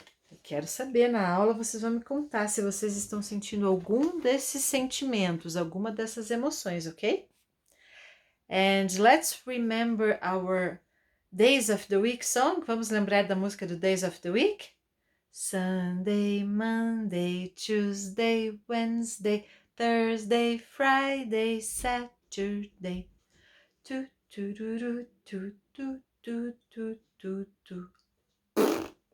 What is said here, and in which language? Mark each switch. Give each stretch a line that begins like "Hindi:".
Portuguese: Eu quero saber, na aula vocês vão me contar se vocês estão sentindo algum desses sentimentos, alguma dessas emoções, ok?
English: And let's remember our Days of the Week song.
Portuguese: Vamos lembrar da música do Days of the Week?
English: Sunday, Monday, Tuesday, Wednesday, Thursday, Friday, Saturday. Tu, tu, tu, tu, tu, tu, tu, tu, tu.